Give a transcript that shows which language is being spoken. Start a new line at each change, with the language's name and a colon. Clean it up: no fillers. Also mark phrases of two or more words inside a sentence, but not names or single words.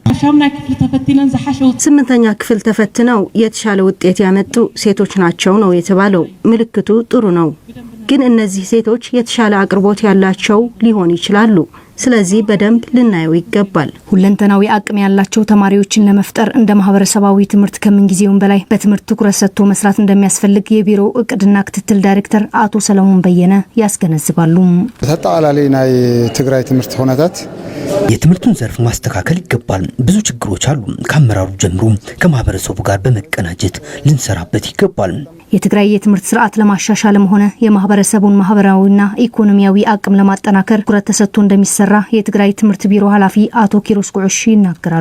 Amharic: 8ኛ ክፍል ተፈትነው የተሻለ ውጤት ያመጡ ሴቶች ናቸው ነው የተባለው። ምልክቱ ጥሩ ነው፣ ግን እነዚህ ሴቶች የተሻለ አቅርቦት ያላቸው ሊሆን ይችላሉ። ስለዚህ በደንብ ልናየው ይገባል። ሁለንተናዊ አቅም ያላቸው ተማሪዎችን ለመፍጠር እንደ ማህበረሰባዊ ትምህርት ከምንጊዜውም በላይ በትምህርት ትኩረት ሰጥቶ መስራት እንደሚያስፈልግ የቢሮው እቅድና ክትትል ዳይሬክተር አቶ ሰለሞን በየነ ያስገነዝባሉ።
Tigrinya: ተጣላላይ ናይ ትግራይ ትምህርት ሆነታት
Amharic: የትምህርቱን ዘርፍ ማስተካከል ይገባል። ብዙ ችግሮች አሉ። ከአመራሩ ጀምሮ ከማህበረሰቡ ጋር በመቀናጀት ልንሰራበት ይገባል። የትግራይ የትምህርት ስርዓት ለማሻሻልም ሆነ የማህበረሰቡን ማህበራዊና ኢኮኖሚያዊ አቅም ለማጠናከር ትኩረት ተሰጥቶ እንደሚሰራ የትግራይ ትምህርት ቢሮ ኃላፊ አቶ ኪሮስ ጉዕሽ ይናገራሉ።